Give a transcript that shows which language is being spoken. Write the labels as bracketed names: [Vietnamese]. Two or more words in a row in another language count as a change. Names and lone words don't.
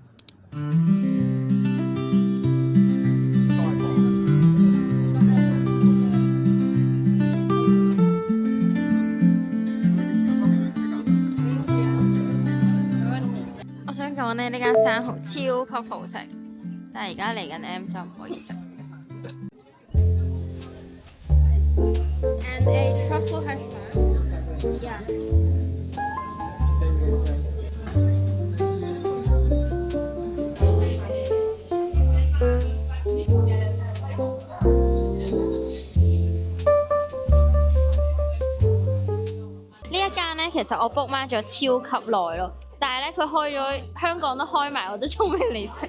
[Cantonese] 我想講咧，呢間生蠔超級好食，但係而家嚟緊 M 就唔可以食。 [English] And a truffle hash brown. Yeah. [Cantonese] 呢一間咧，其實我 book 埋咗超級耐咯，但係咧佢開咗香港都開埋，我都仲未嚟食。